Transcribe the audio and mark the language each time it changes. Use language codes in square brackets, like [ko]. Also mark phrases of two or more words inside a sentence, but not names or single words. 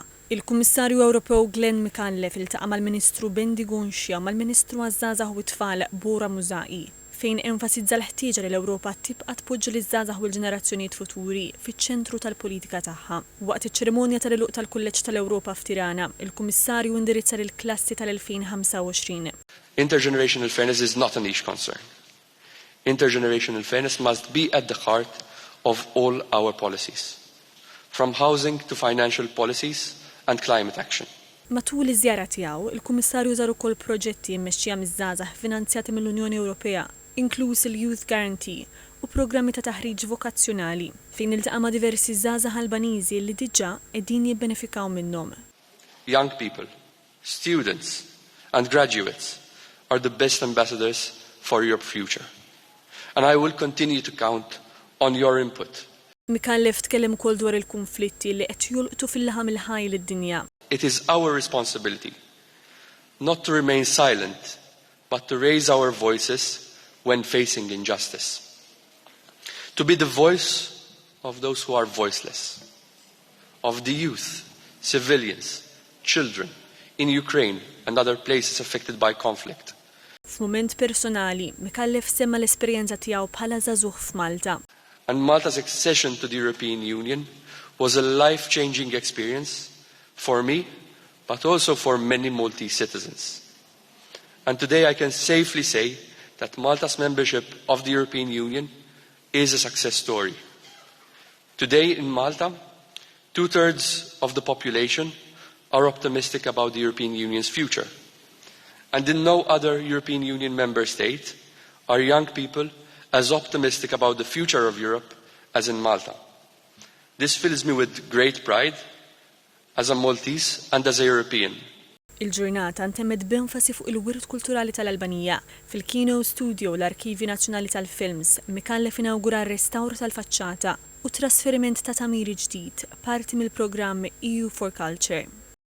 [mt] Il-Kummissarju Ewropew Micallef iltaqa' mal-Ministru Bendi Gunxja u mal-Ministru għaż-żgħażagħ u t-tfal Bora Mużaqi, fejn enfasizza l-ħtieġa li l-Ewropa tibqa' tpoġġi liż-żgħażagħ u l-ġenerazzjonijiet futuri fiċ-ċentru tal-politika tagħha. Waqt iċ-ċerimonja tal-għeluq tal-Kulleġġ tal-Ewropa f'Tirana, il-Kummissarju indirizza lill-klassi tal-2025. [en] Intergenerational fairness is not a niche concern. Intergenerational fairness must be at the heart of all our policies, from housing to financial policies and climate action. [mt] Matul iż-żjara tiegħu, il-Kummissarju żar ukoll proġetti mmexxija miż-żgħażagħ finanzjati mill-Unjoni Ewropea, inkluż il-Youth Guarantee u programmi ta' taħriġ vokazzjonali fejn iltaqa' ma' diversi żgħażagħ Albaniżi li diġà qegħdin jibbenefikaw minnhom. [en] Young people, students and graduates are the best ambassadors for your future. And I will continue to count on your input. [mt] Micallef tkellem ukoll dwar il-konflitti li qed jolqtu fil-laħam il-ħaj lid-dinja. [en] It is our responsibility not to remain silent, but to raise our voices when facing injustice. To be the voice of those who are voiceless, of the youth, civilians, children in Ukraine and other places affected by conflict. [mt] F'mument personali, Micallef semma l-esperjenza tiegħu bħala żagħżugħ f'Malta. [en] And Malta's accession to the European Union was a life-changing experience for me, but also for many Maltese citizens. And today I can safely say that Malta's membership of the European Union is a success story. Today in Malta, 2/3 of the population are optimistic about the European Union's future. And in no other European Union member state are young people as optimistic about the future of Europe as in Malta. This fills me with great pride as a Maltese and as a European. [mt] Il-ġurnata ntemmet b'enfasi fuq il-wirt kulturali tal-Albanija. Fil-Kino Studio l-Arkivi Nazzjonali tal-Films, Micallef inawgura r-restawr tal-faċċata u trasferiment ta' tamiri ġdid, parti mill-programm EU for Culture.